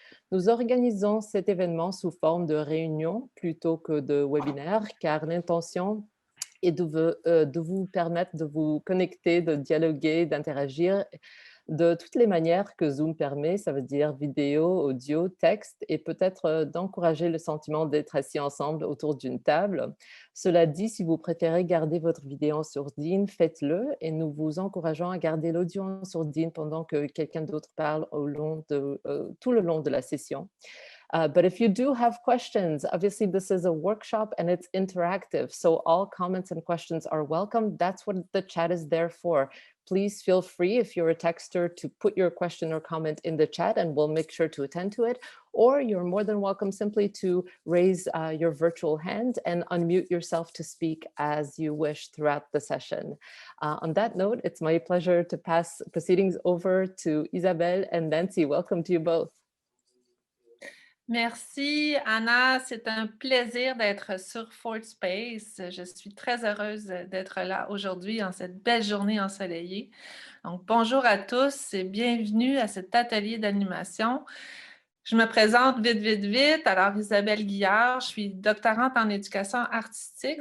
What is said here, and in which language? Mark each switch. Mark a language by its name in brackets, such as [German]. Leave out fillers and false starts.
[French] Nous organisons cet événement sous forme de réunion plutôt que de webinaire, car l'intention est de vous permettre de vous connecter, de dialoguer, d'interagir de toutes les manières que Zoom permet, ça veut dire vidéo, audio, texte, et peut-être d'encourager le sentiment d'être assis ensemble autour d'une table. Cela dit, si vous préférez garder votre vidéo en sourdine, faites-le, et nous vous encourageons à garder l'audio en sourdine pendant que quelqu'un d'autre parle tout le long de la session. [English] But if you do have questions, obviously this is a workshop and it's interactive, so all comments and questions are welcome. That's what the chat is there for. Please feel free, if you're a texter, to put your question or comment in the chat and we'll make sure to attend to it. Or you're more than welcome simply to raise your virtual hand and unmute yourself to speak as you wish throughout the session. On that note, it's my pleasure to pass proceedings over to Isabelle and Nancy. Welcome to you both. [French] Merci, Anna. C'est un plaisir d'être sur Fourth Space. Je suis très heureuse d'être là aujourd'hui en cette belle journée ensoleillée. Donc, bonjour à tous et bienvenue à cet atelier d'animation. Je me présente vite. Alors, Isabelle Guillard, je suis doctorante en éducation artistique.